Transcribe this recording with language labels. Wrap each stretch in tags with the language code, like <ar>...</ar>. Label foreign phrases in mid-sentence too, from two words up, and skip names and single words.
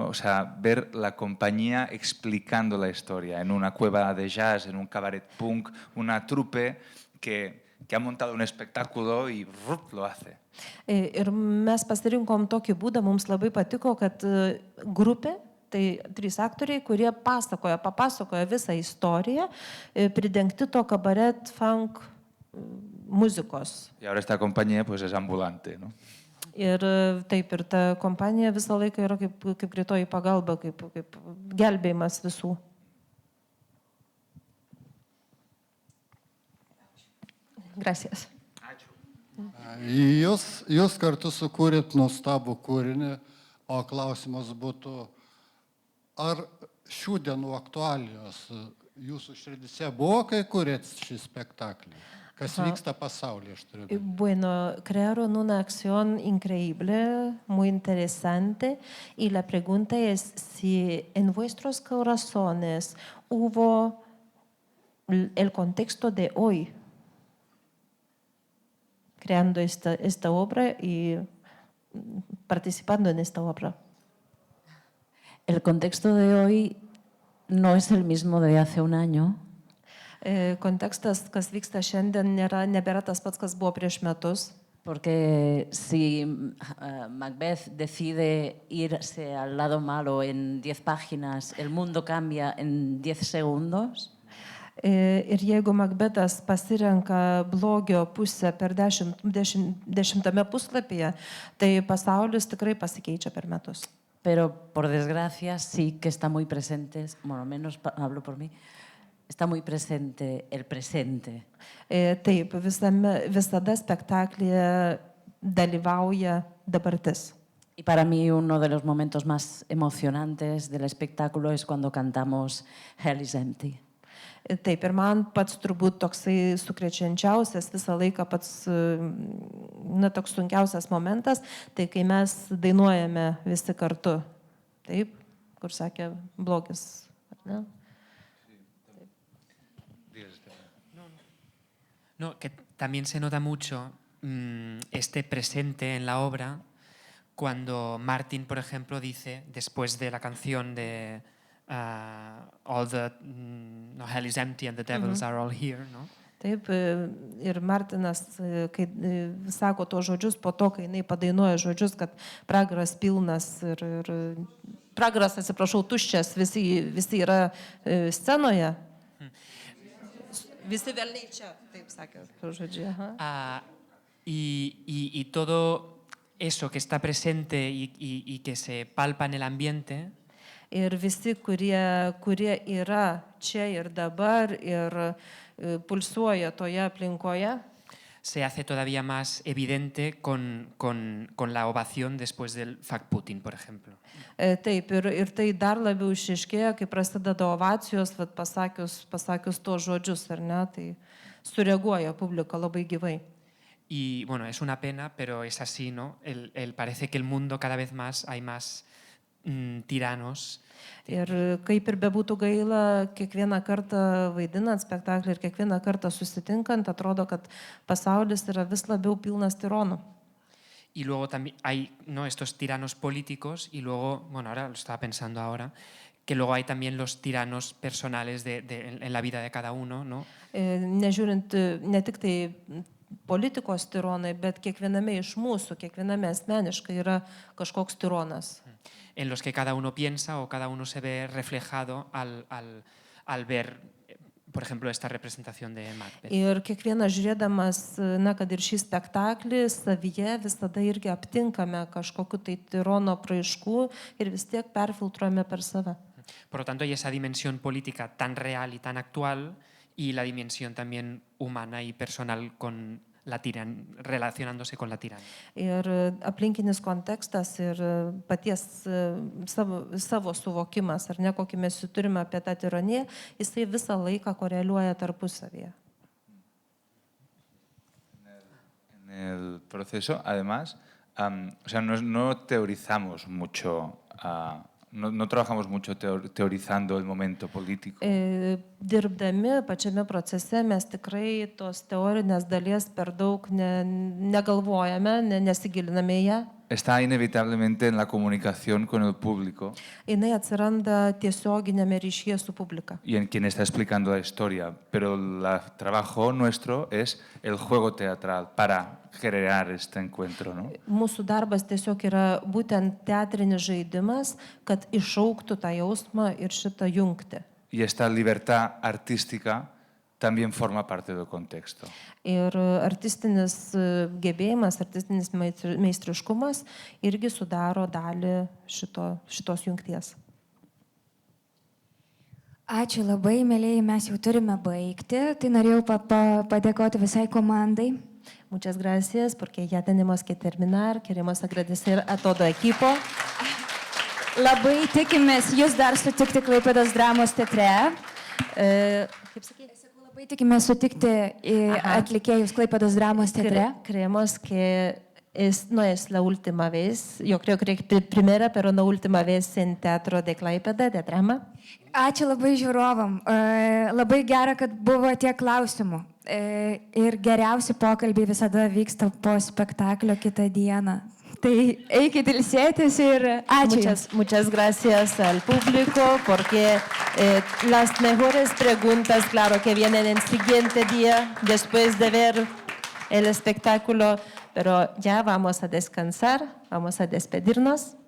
<es>O sea, ver la compañía explicando la historia en una cueva de jazz, en un cabaret punk, una trupe que ha montado un espectáculo y lo hace.</es> <lt>Ir mes pasirinkom tokį būdą, mums labai patiko, kad grupė, tai 3 aktoriai, kurie papasakoja visą istoriją, pridengti to kabaret funk muzikos.</lt> <es>Y ahora esta compañía pues es ambulante, ¿no?</es> <lt>Ir taip, ir ta kompanija visą laiką yra kaip greitoji pagalba, kaip gelbėjimas visų.</lt> <es>Gracias.</es> <lt>Jūs kartu sukūrėt nuostabų kūrinį, o klausimas būtų, ar šių dienų aktualijos jūsų širdise buvo, kai kūrėt šį spektaklį? Kas vyksta pasaulyje, aš turiu.</lt> <es>Bueno, crearon una acción increíble, muy interesante, y la pregunta es si en vuestros corazones hubo el contexto de hoy, creando esta obra y participando en esta obra. El contexto de hoy no es el mismo de hace un año.</es> <lt>Kontekstas, kas vyksta šiandien, nebėra tas pats, kas buvo prieš metus.</lt> <es>Porque si Macbeth decide irse al lado malo en 10 páginas, el mundo cambia en 10 segundos.</es> <lt>Ir jeigu Macbethas pasirenka blogio pusę per 10 puslapyje, tai pasaulis tikrai pasikeičia per metus.</lt> <es>Pero por desgracia sí que está muy presente, bueno, menos hablo por mí, está muy presente el presente.</es> <lt>Taip, visada spektaklyje dalyvauja dabartis.</lt> <es>Y para mí uno de los momentos más emocionantes del espectáculo es cuando cantamos Hell is Empty.</es> <lt>Taip, ir man pats turbūt toksai sukrečiančiausias visą laiką pats, toks sunkiausias momentas, tai kai mes dainuojame visi kartu. Taip, kur sakė blogis, ar ne?</lt> <es>No, que también se nota mucho este presente en la obra cuando Martin, por ejemplo, dice, después de la canción de</es> <en>All the Hell is empty and the devils are all here,</en> <es>¿no?</es> <lt>Taip, ir Martinas, kai sako tos žodžius, po to, kai jinai padainuoja žodžius, kad pragaras pilnas ir pragaras, atsiprašau, tuščias, visi yra scenoje. Visi velniai čia, taip sakė žodžiai.</lt> <es>Y todo eso que está presente y que se palpa en el ambiente.</es> <lt>Ir visi, kurie yra čia ir dabar ir pulsuoja toje aplinkoje,</lt> <es>se hace todavía más evidente con la ovación después del Fakputin, por ejemplo.</es> <lt>Taip, ir tai dar labiau išaiškėja, kai prasideda ovacijos, vat, pasakius tos žodžius, ar ne, tai sureaguoja publika labai gyvai.</lt> <es>Y bueno, es una pena, pero es así, ¿no? Parece que el mundo cada vez más hay más tiranos.</es> <lt>Ir kaip ir bebūtų gaila, kiekvieną kartą vaidinant spektaklį ir kiekvieną kartą susitinkant, atrodo, kad pasaulis yra vis labiau pilnas tironų.</lt> <es>Y luego también hay, ¿no?, estos tiranos políticos y luego, bueno, ahora lo estaba pensando ahora, que luego hay también los tiranos personales en la vida de cada uno, ¿no?</es> <lt>Nežiūrint ne tik tai politikos tironai, bet kiekviename iš mūsų, kiekviename asmeniškai yra kažkoks tironas.</lt> <es>En los que cada uno piensa o cada uno se ve reflejado al ver, por ejemplo, esta representación de Macbeth.</es> <lt>Ir kiekvienas žiūrėdamas, na, kad ir šį spektaklį, savyje visada irgi aptinkame kažkokiu tai tirono apraiškų ir vis tiek perfiltruojame per save.</lt> <es>Por lo tanto, hay esa dimensión política tan real y tan actual y la dimensión también humana y personal con relacionándose con la tiranía.</es> <lt>Ir aplinkinis kontekstas ir paties savo suvokimas, ar ne, kokį mes turime apie tą tironiją, jisai visą laiką koreliuoja tarpusavyje.</lt> <es>En el proceso, además, o sea, no teorizamos mucho, no trabajamos mucho teorizando el momento político.</es> <lt>Dirbdami pačiame procese mes tikrai tos teorinės dalies per daug negalvojame, nesigiliname į ją.</lt> <es>Está inevitablemente en la comunicación con el público.</es> <lt>Jinai atsiranda tiesioginėme ryšyje su publika.</lt> <es>Y en quien está explicando la historia. Pero el trabajo nuestro es el juego teatral para generar este encuentro, ¿no?</es> <lt>Mūsų darbas tiesiog yra būtent teatrinis žaidimas, kad iššauktų tą jausmą ir šitą jungtį.</lt> <es>Y esta libertad artística también forma parte del contexto.</es> <lt>Ir artistinis gebėjimas, artistinis meistriškumas irgi sudaro dalį šitos jungties. Ačiū labai, mėlyjei, mes jau turime baigti, tai norėjau padėkoti visai komandai.</lt> <es>Muchas gracias, porque ya tenemos que terminar. Queremos agradecer a todo equipo.</es> <lt>Labai tikimės jūs dar sutikti Klaipėdos dramos teatre. Kaip sakyti? Labai tikimės sutikti atlikėjus Klaipėdos dramos teatre.</lt> <es>Creemos que no es la última vez, yo creo que primera, pero no última vez en Teatro de Klaipėda, de drama.</es> <lt>Ačiū labai žiūrovam. Labai gera, kad buvo tiek klausimų. Ir geriausi pokalbiai visada vyksta po spektaklio kitą dieną. Tai eikit ilsėtis ir ačiū.</lt> <es>Muchas gracias al público, porque las mejores preguntas, claro, que vienen el siguiente día, después de ver el espectáculo, pero ya vamos a descansar, vamos a despedirnos.</es>